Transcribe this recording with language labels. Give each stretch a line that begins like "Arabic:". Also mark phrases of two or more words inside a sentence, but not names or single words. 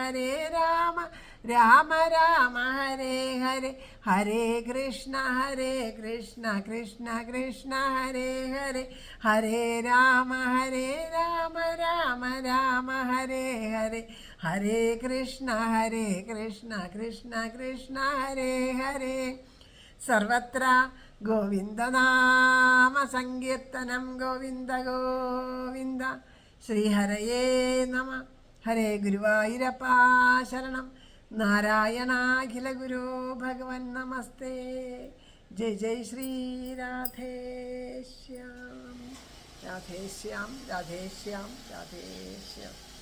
Malayalam: രാമ ഹരേ ഹരേ, ഹരേ കൃഷ്ണ കൃഷ്ണ ഹരേ ഹരേ, ഹരേ രാമ രാമ ഹരേ ഹരേ, ഹരേ കൃഷ്ണ കൃഷ്ണ ഹരേ ഹരേ.
Sanskrit: सर्वत्र गोविन्दनाम सङ्कीर्तनं, गोविन्द गोविन्द. श्रीहरये नम.
Malayalam: ഹരേ ഗുരുവായൂരപ്പ ശരണം.
Sanskrit: नारायणाखिल गुरु भगवन् नमस्ते.
Hindi: जय जय श्री राधेश्याम राधेश्याम राधेश्याम राधेश्याम.